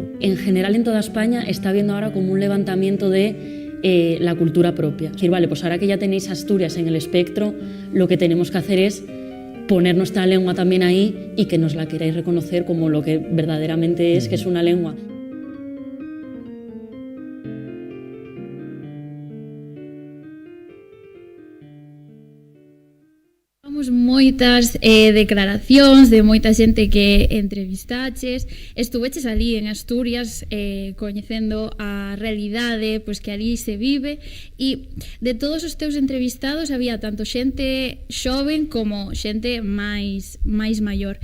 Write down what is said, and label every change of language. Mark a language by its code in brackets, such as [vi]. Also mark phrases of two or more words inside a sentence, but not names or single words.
[es] En general en toda España está habiendo ahora como un levantamiento de la cultura propia. Es decir, vale, pues ahora que ya tenéis Asturias en el espectro, lo que tenemos que hacer es poner nuestra lengua también ahí y que nos la queráis reconocer como lo que verdaderamente es, que es una lengua. [gl] Moitas declaracións de moita xente que entrevistaches, estuveches ali en Asturias coñecendo a realidade pois que ali se vive, e de todos os teus entrevistados había tanto xente xoven como xente máis maior.